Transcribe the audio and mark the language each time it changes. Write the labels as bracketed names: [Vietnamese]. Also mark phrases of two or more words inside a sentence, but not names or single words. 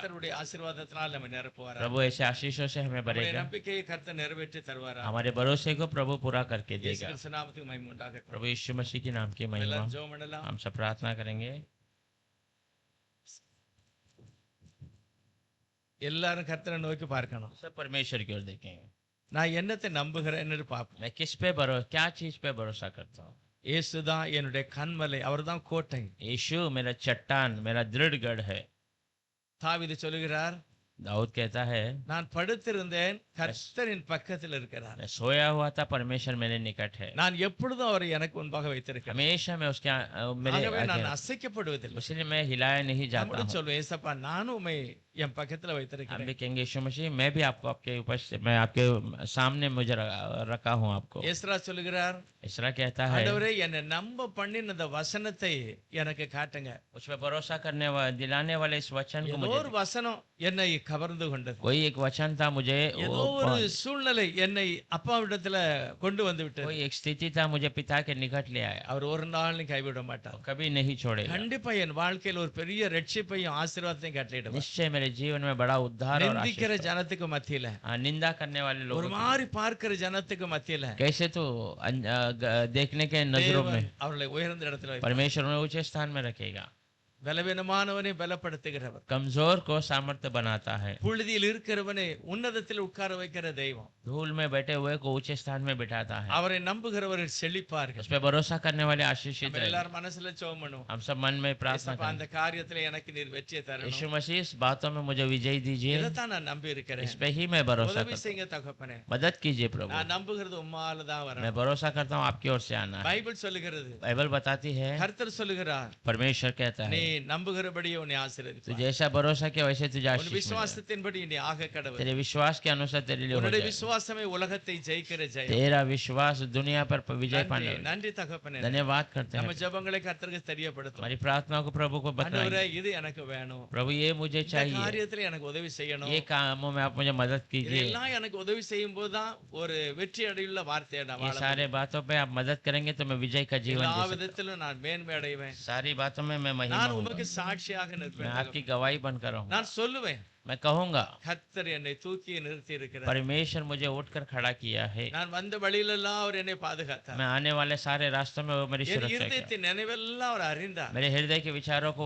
[Tamil] கர்த்தருடைய ஆசீர்வாதத்தினால் நம்ம நிரப்புவாரா. [Hindi] प्रभु ऐसे आशीषों से हमें [Tamil] நம்முடைய [Hindi] भरेगा, [Tamil] நம்பிக்கையை கர்த்தர் நிறைவேற்றி தருவாரா. [Hindi] हमारे भरोसे को प्रभु पूरा करके [Tamil] இயேசு [Hindi] देगा। [Tamil] கிறிஸ்து நாமத்துக்கு மகிமை உண்டாகட்டும். [Hindi] प्रभु यीशु मसीह के नाम की महिमा। [Tamil] எல்லாரும் ஜெபம் பண்ணலாம். [Hindi] हम सब प्रार्थना करेंगे। [Tamil] எல்லாரும் கர்த்தரை நோக்கி பார்க்கணும். [Hindi] सब परमेश्वर की ओर देखेंगे। [Tamil] நான் என்னத்தை நம்புகிறேன்னு பார்ப்போம். [Hindi] मैं किस पे भरोसा, क्या चीज पे भरोसा करता हूँ? [Tamil] இயேசுதான் என்னுடைய கண்மலை, அவர்தான் கோட்டை. [Hindi] यीशु मेरा चट्टान, मेरा दृढ़ गढ़ है। [Tamil] தாவீது சொல்லுகிறார், [Hindi] दाऊद कहता है, [Tamil] நான் படுத்திருந்தேன், கர்த்தரின் பக்கத்தில் இருக்கிறார். [Hindi] मैं सोया हुआ था, परमेश्वर मेरे निकट है। [Tamil] நான் எப்பொழுதும் அவரை எனக்கு முன்பாக வைத்திருக்கிறேன். [Hindi] हमेशा मैं उसके मेरे [Tamil] ஆகவே [Hindi] आगे [Tamil] நான் [Hindi] रहता [Tamil] அசைக்கப்படுவதில்லை. [Hindi] हूं। इसलिए मैं हिलाया नहीं जाता [Tamil] நம்மளும் [Hindi] हूँ। [Tamil] சொல்லுவேன், ஏசப்பா நானும் உம்மை என் பக்கத்துல [Hindi] हम [Tamil] வைத்திருக்கிறேன். [Hindi] भी कहेंगे, यीशु मसीह मैं भी आपको आपके उपस्थित, मैं आपके सामने मुझे रखा हूँ आपको। [Tamil] எஸ்ரா சொல்லுகிறார், [Hindi] इसरा कहता है, [Tamil] ஆண்டவரே என்னை நம்ப பண்ணின அந்த வசனத்தை எனக்கு காட்டுங்க. [Hindi] उस पर भरोसा करने वाले, दिलाने वाले इस वचन को [Tamil] ஏதோ [Hindi] मुझे [Tamil] ஒரு வசனம் என்னை கவர்ந்து கொண்டது. [Hindi] कोई एक वचन था मुझे [Tamil] ஏதோ ஒரு சூழ்நிலை என்னை அப்பாவிடத்துல கொண்டு வந்து விட்டது. [Hindi] कोई एक स्थिति था मुझे पिता के निकट ले आया, [Tamil] அவர் ஒரு நாளும் கைவிட மாட்டார். [Hindi] कभी नहीं छोड़ेगा। [Tamil] கண்டிப்பா என் வாழ்க்கையில் ஒரு பெரிய ரட்சிப்பையும் ஆசீர்வாதத்தையும் கட்டளையிடுவார். [Hindi] निश्चय मेरे जीवन में बड़ा उद्धार और [Tamil] நிந்திக்கிற [Hindi] आशीष। [Tamil] ஜனத்துக்கு மத்தியில, [Hindi] निंदा करने वाले [Tamil] ஒரு [Hindi] लोगों [Tamil] மாதிரி பார்க்கிற ஜனத்துக்கு மத்தியில [Hindi] कैसे तो देखने के नजरों में [Tamil] தேவன் அவர்களை உயர்ந்த இடத்துல வைப்பார். [Hindi] परमेश्वर उन्हें ऊंचे स्थान में रखेगा। [Tamil] பலவீனமானவனை பலப்படுத்துகிறவர், [Hindi] कमजोर को सामर्थ्य बनाता है, [Tamil] புழுதியில் இருக்கிறவனை உன்னதத்தில் உட்கார வைக்கிற தெய்வம், [Hindi] धूल में बैठे हुए को ऊंचे स्थान में बिठाता है। [Tamil] அவரை நம்புகிறவர்கள் செழிப்பார்கள். [Hindi] उस पे भरोसा करने वाले आशीषित [Tamil] நம்ம [Hindi] रहेंगे। [Tamil] எல்லாரும் மனசுல ஜெபம் பண்ணுவோம். [Hindi] हम सब मन में प्रार्थना [Tamil] ஏசப்பா, அந்த [Hindi] करें, [Tamil] காரியத்துல எனக்கு நீர் வெற்றியை தரணும். [Hindi] यीशु मसीह इस बातों में मुझे विजय दीजिए, [Tamil] இதைத்தான் நான் நம்பி இருக்கிறேன். [Hindi] इस पे ही मैं भरोसा [Tamil] உதவி [Hindi] करता [Tamil] செய்யுங்க தகப்பனே. [Hindi] हूँ। मदद कीजिए प्रभु, [Tamil] நான் நம்புகிறது உம்மால தான் [Hindi] मैं [Tamil] வரணும். [Hindi] भरोसा करता हूँ आपकी ओर से आना है। [Tamil] பைபிள் சொல்லுகிறது, [Hindi] बाइबल बताती है, [Tamil] கர்த்தர் சொல்லுகிறார், [Hindi] परमेश्वर कहता [Tamil] நீ [Hindi] है [Tamil] நம்புகிறபடியே உன்னை [Hindi] तू [Tamil] ஆசீர்வதிப்பார். [Hindi] जैसा भरोसा किया वैसे तुझे [Tamil] உன் [Hindi] आशीष मिलेगा। [Tamil] விசுவாசத்தின்படி நீ ஆக கடவுள். [Hindi] तेरे विश्वास के अनुसार तेरे लिए हो [Tamil] உன்னுடைய [Hindi] जाए। [Tamil] விசுவாசமே உலகத்தை ஜெயிக்கிற ஜெயம். [Hindi] तेरा विश्वास दुनिया पर विजय पाने [Tamil] நன்றி, [Hindi] वाला। [Tamil] நன்றி தகப்பனே. [Hindi] धन्यवाद करते [Tamil] நம்ம [Hindi] हैं, [Tamil] ஜெபங்களை கர்த்தருக்கு தெரியப்படுத்தும். [Hindi] हमारी प्रार्थना को प्रभु को [Tamil] ஆண்டவரே, [Hindi] बताइए। [Tamil] இது எனக்கு வேணும். [Hindi] प्रभु ये मुझे [Tamil] இந்த [Hindi] चाहिए, [Tamil] காரியத்துல எனக்கு உதவி செய்யணும். [Hindi] ये कामों में आप मुझे मदद कीजिए। [Tamil] இதெல்லாம் எனக்கு உதவி செய்யும் போதுதான் ஒரு வெற்றி அடையுள்ள வார்த்தையை நான் [Hindi] ये [Tamil] வாழ [Hindi] सारे बातों पे आप मदद करेंगे तो मैं विजय का जीवन [Tamil] எல்லா [Hindi] जी सकता [Tamil] விதத்திலும் நான் மேன்மை அடைவேன். [Hindi] हूं। सारी बातों में मैं महिमा [Tamil] நான் [Hindi] होऊंगा, [Tamil] உமக்கு சாட்சியாக [Hindi] मैं [Tamil] நிற்பேன். [Hindi] आपकी गवाही बनकर रहूंगा। [Tamil] நான் சொல்லுவேன், [Hindi] मैं कहूंगा [Tamil] கர்த்தர் என்னை தூக்கி நிறுத்தி இருக்கிறார். [Hindi] परमेश्वर मुझे उठकर खड़ा किया है, [Tamil] நான் வந்த வழியிலெல்லாம் அவர் என்னை பாதுகாத்தார். [Hindi] मैं आने वाले सारे रास्तों में वो मेरी [Tamil] என் [Hindi] सुरक्षा किया। [Tamil] இருதயத்தின் நினைவெல்லாம் அவர் அறிந்தார். [Hindi] मेरे हृदय के विचारों को वो